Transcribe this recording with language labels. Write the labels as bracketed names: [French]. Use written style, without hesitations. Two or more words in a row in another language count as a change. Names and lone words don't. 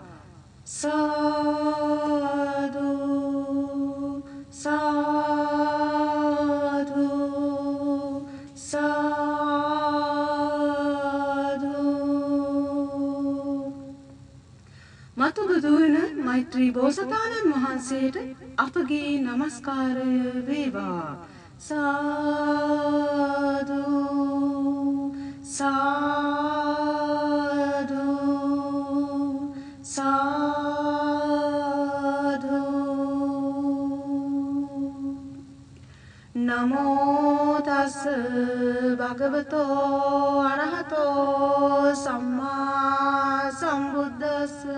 [Pali] साधु साधु साधु. [Sinhala] මතු බුදු වන මෛත්‍රී බෝසතාණන් වහන්සේට අපගේ নমස්කාරය වේවා. [Pali] සාදු සාදු साधु. नमो तस् भगवतो अरहतो सम्मा सम्बुद्धस्स.